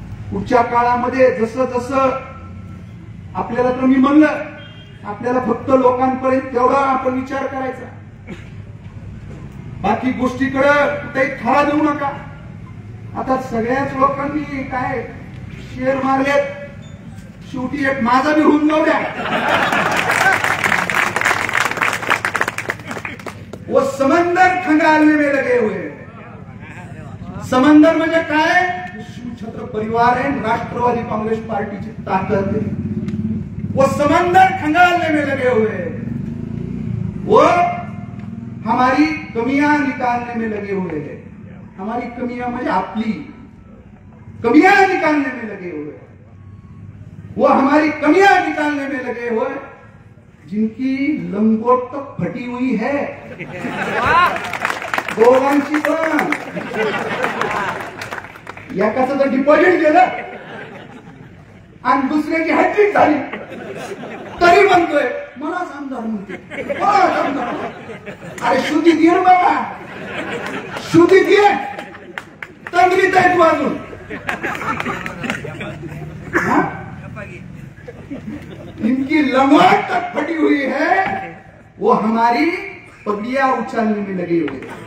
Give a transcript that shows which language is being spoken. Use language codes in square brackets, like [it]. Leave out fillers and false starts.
[mr] पुढच्या काळामध्ये जसं जसं आपल्याला, तर मी म्हणलं, आपल्याला फक्त लोकांपर्यंत तेवढा आपण विचार करायचा, बाकी गोष्टीकडे कुठेही थाळा देऊ नका. आता सगळ्याच लोकांनी काय शेअर मारलेत, शेवटी एक माझा बी होऊन जाऊ द्या. [hi] वो समंदर खंगालने में लगे हुए. [mr] समंदर म्हणजे काय? शिवछत्र परिवार आहे, राष्ट्रवादी काँग्रेस पार्टीची ताकद आहे. [hi] वो समंदर खंगालने में लगे हुए, वो हमारी कमियां निकालने में लगे हुए हैं. हमारी कमियां [mr] म्हणजे आपली [hi] कमियां निकालने में लगे हुए, वो हमारी कमियां निकालने में लगे हुए, जिनकी लंगोट तो फटी हुई है. [mr] दोघांची पण एकाचं तर डिपॉझिट गेलं आणि दुसऱ्याची हॅट्रिक झाली, तरी म्हणतोय मला आमदार म्हणते. अरे शुद्धी दे बाबा, शुद्धी दे, तंद्रीत आहेत वाजून. [hi] इनकी लंगोट तक फटी हुई है, वो हमारी पगड़ियां उछालने में लगे हुए.